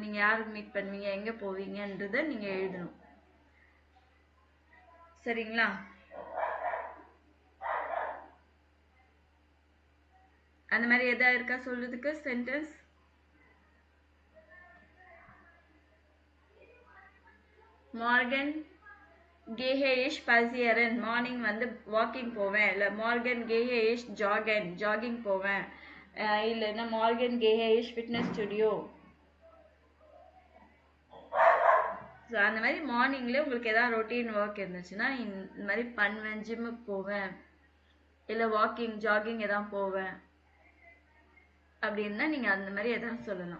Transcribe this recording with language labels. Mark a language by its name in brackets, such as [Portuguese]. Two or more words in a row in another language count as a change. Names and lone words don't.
[Tamil] நீங்கள் யார் மீட் பண்ணுவீங்க, எங்கே போவீங்கன்றதை நீங்கள் எழுதணும். சரிங்களா? அந்த மாதிரி எதா இருக்கா சொல்றதுக்கு சென்டென்ஸ்? [German] மார்கன் gehe ich spazieren, [Tamil] மார்னிங் வந்து வாக்கிங் போவேன். [German] இல்லை மார்கன் gehe ich joggen, [Tamil] ஜாகிங் போவேன். இல்லைன்னா [German] Morgen gehe ich Fitness Studio. [Tamil] ஸோ அந்த மாதிரி மார்னிங்லேயே உங்களுக்கு எதாவது [English] routine work [Tamil] இருந்துச்சுன்னா இந்த மாதிரி பண்ணுவேன், ஜிம்முக்கு போவேன், இல்லை [English] walking jogging [Tamil] எதாவது போவேன் அப்படின்னா நீங்கள் அந்த மாதிரி எதாவது சொல்லலாம்.